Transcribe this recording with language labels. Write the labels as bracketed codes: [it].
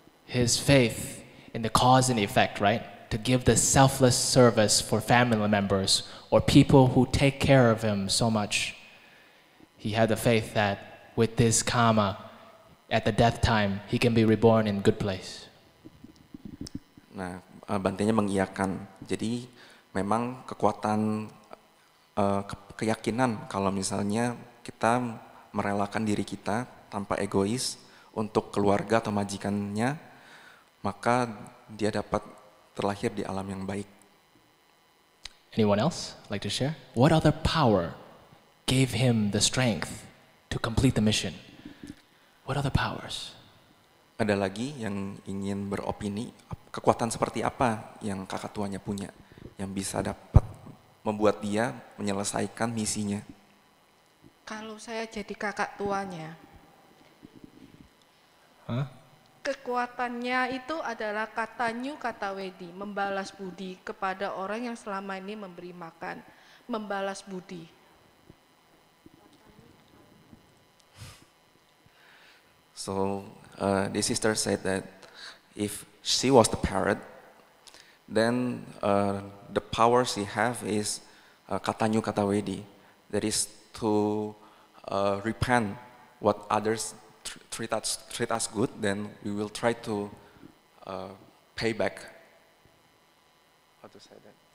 [en] His faith in the cause and effect, right? To give the selfless service for family members or people who take care of him so much. He had the faith that with this karma, at the death time, he can be reborn in good place. [id] Nah, Bantenya mengiyakan. Jadi memang kekuatan keyakinan kalau misalnya kita merelakan diri kita tanpa egois untuk keluarga atau majikannya, maka dia dapat terlahir di alam yang baik. [en] Anyone else like to share? What other power gave him the strength to complete the mission? What other powers? [id] Ada lagi yang ingin beropini, kekuatan seperti apa yang kakak tuanya punya, yang bisa dapat membuat dia menyelesaikan misinya? Kalau saya jadi kakak tuanya, kekuatannya itu adalah katanyu kata wedi, membalas budi kepada orang yang selama ini memberi makan, membalas budi. [en] So the sister said that if she was the parrot, then the power she have is katanyu kata wedi, that is to repent what others treat us good, then we will try to pay back. How to say that?